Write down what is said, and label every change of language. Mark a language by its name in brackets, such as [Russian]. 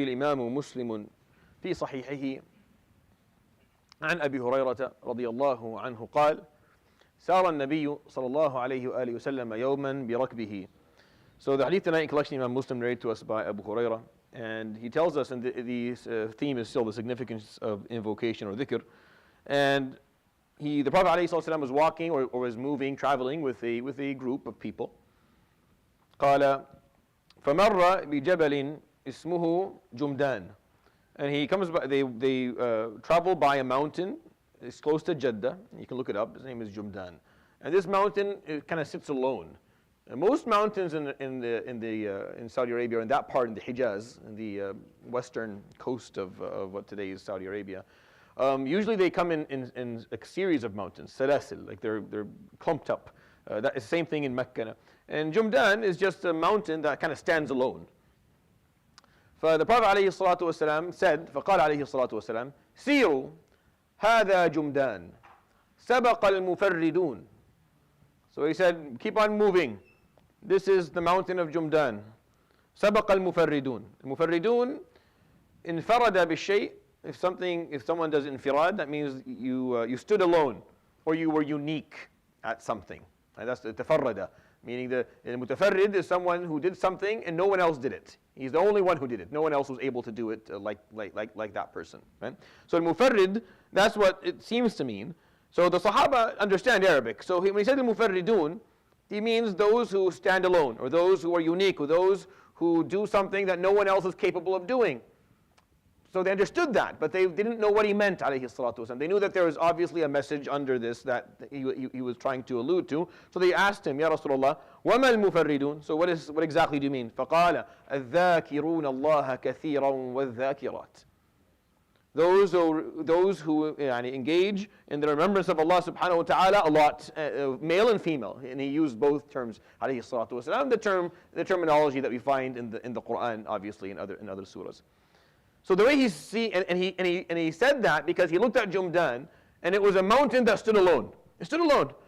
[Arabic] الإمام مسلم في صحيحه عن أبي هريرة رضي الله عنه قال سار النبي صلى الله عليه وآله وسلم يوما بركبه. [English] So the hadith tonight in collection Imam Muslim narrated to us by Abu Hurairah, and he tells us, and the theme is still the significance of invocation or dhikr, and the Prophet ﷺ was walking or was moving, traveling with a group of people. [Arabic] قال فمر بجبل اسمه جمدان, [English] and he comes by, they travel by a mountain. It's close to Jeddah. You can look it up. His name is Jumdan, and this mountain kind of sits alone. And most mountains in Saudi Arabia, or in that part in the Hijaz, in the western coast of what today is Saudi Arabia, usually they come in a series of mountains, salasil, like they're clumped up. That is the same thing in Mecca. And Jumdan is just a mountain that kind of stands alone. The Prophet [Arabic] عليه الصلاة والسلام [English] said, [Arabic] فقال عليه الصلاة والسلام, سيروا هذا جمدان سبق المفردون. [English] So he said, keep on moving. This is the mountain of Jumdan. [Arabic] سبق المفردون. المفردون انفرد بالشيء. [English] If someone does infirad, that means you stood alone, or you were unique at something. And that's the tafarrada, meaning the mutafarrid is someone who did something and no one else did it. He's the only one who did it. No one else was able to do it like that person. Right? So al-mufarrid, that's what it seems to mean. So the Sahaba understand Arabic. So when he said al-mufarridun, he means those who stand alone, or those who are unique, or those who do something that no one else is capable of doing. So they understood that, but they didn't know what he meant, alayhi salatu wasalam. They knew that there was obviously a message under this that he was trying to allude to. So they asked him, Ya Rasulullah, [Arabic] وَمَا الْمُفَرِّدُونَ? [English] So what exactly do you mean? [Arabic] فَقَالَ الذاكرون الله كثيرا والذاكرات. [English] Those who engage in the remembrance of Allah subhanahu wa ta'ala a lot, male and female. And he used both terms, alayhi salatu wasalam, the terminology that we find in the Quran, obviously, in other surahs. So the way he he said that because he looked at Jumdan, and it was a mountain that stood alone. It stood alone.